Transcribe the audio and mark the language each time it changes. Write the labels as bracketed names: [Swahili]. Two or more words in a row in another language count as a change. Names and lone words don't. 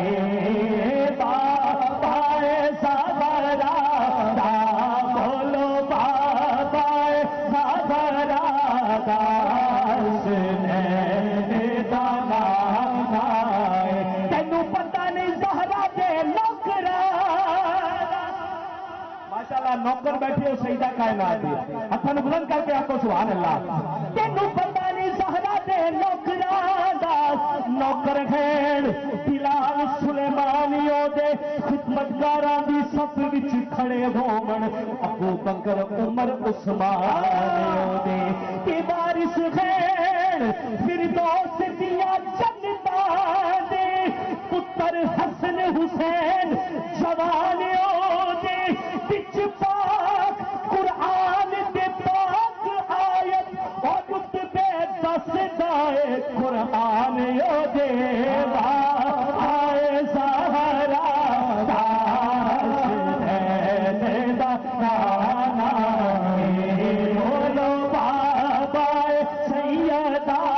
[Punjabi] बाबाए ज़हरा दा, बोलो बाबाए ज़हरा दा हसनैन दा नालाए। تینوں پتا نہیں زہرا دے نوکرا، ماشاءاللہ نوکر بیٹھے ہو سجدا کائنات دے، ہتھاں نوں بلند کر کے آکھو [Arabic] سبحان الله. [Punjabi] تینوں پتا نہیں زہرا دے نوکراں دا نوکر ہیں بلال سلیمانیوں دے خدمتگاراں دی صف وچ کھڑے ہون ابو بکر عمر عثمانیوں دے تے وارث ہیں فردوس دیا جنتاں دے پتر حسن حسین جوانیوں دے وچ پاک قرآن دے پاک آیت اور رتبے دس دائے قرآن او دے آئے زہرا حسین دا نانا بولو بابا سیدہ